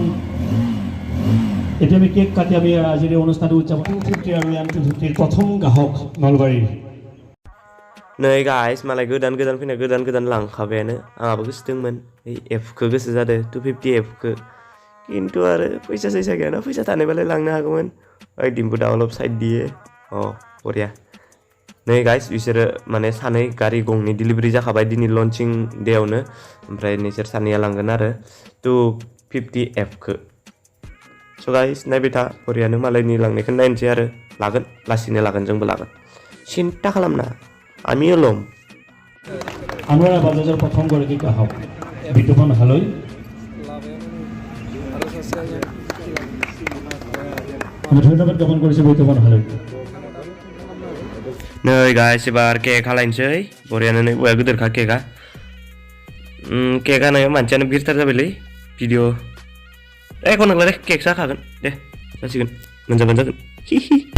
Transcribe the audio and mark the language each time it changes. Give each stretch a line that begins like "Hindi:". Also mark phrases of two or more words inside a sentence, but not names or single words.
Assamese: এতিয়া আমি কেক কাটি আমি আজিৰ অনুষ্ঠানটো উদযাপন 250 আৰু M250 প্ৰথম গ্ৰাহক নলবাৰীৰ
Bodo: नै गाइस मालाय गोदान फैना गोदान लांखाबायानो आंहाबो गोसो दंमोन एफखौ गोसो जादों 250 एफखौ खिन्थु आरो फैसा सैसा गैयाना फैसा थानायबालाय लांनो हागौमोन ओइ दिम्पु दावलब साइड दिए बरिया नै गाइस बिसोरो माने सानै गारि गंनै डिलिभारि जाखाबाय दिनै लन्चिं डेआवनो ओमफ्राय नोंसोर सानैया लांगोन आरो 250 एफखौ
English: so guys
Bodo: नायबाय था बरियानो मालायनि लांनायखौ नायनोसै आरो लागोन लासैनो लागोन जोंबो लागोन सिन्था खालामना
Assamese: আমি এলম আমরা বাজাজের প্রথম গৰাকী গ্ৰাহক বিতুপন হালৈ আমি ধন্যবাদ জ্ঞাপন কৰিছোঁ বিতুপন হালৈ
Bodo: नै गाइस एबार केक खालायनोसै बरियानो नै औवाया गिदिरखा केकआ केक हानायाव मानसियानो भिरथार जाबायलै भिडिअ एख' नंला दे केक जाखागोन दे जासिगोन मोनजागोन हिहि